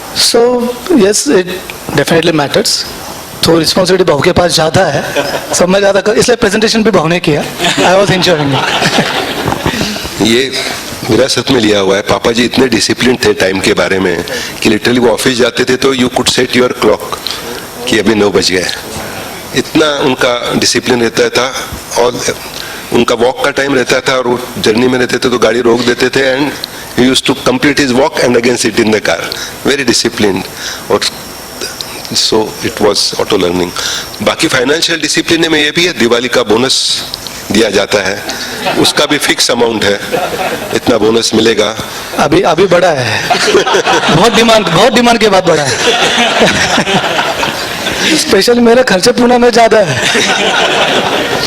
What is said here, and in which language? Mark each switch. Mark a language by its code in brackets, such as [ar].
[en] So yes, it definitely matters. [hi] तो responsibility भाव के पास ज़्यादा है, सब मैं ज़्यादा कर, इसलिए प्रेजेंटेशन भी भाव ने किया। [en] I was enjoying. [hi] ये विरासत में लिया हुआ है। पापा जी इतने डिसिप्लिन थे टाइम के बारे में कि लिटरली वो ऑफिस जाते थे तो [en] you could set your clock [hi] कि अभी 9 बज गए। इतना उनका डिसिप्लिन रहता था, और उनका वॉक का टाइम रहता था, और वो जर्नी में रहते थे तो गाड़ी रोक देते थे, and [en] he used to complete his walk and again sit in the car. Very disciplined. [hi] और [en] so it was auto learning. [hi] बाकी फाइनेंशियल डिसिप्लिन में ये भी है, दिवाली का बोनस दिया जाता है, उसका भी फिक्स अमाउंट है, इतना बोनस मिलेगा। अभी बड़ा है। बहुत डिमांड के बाद बड़ा है। स्पेशली मेरे खर्चे पूना में ज्यादा है।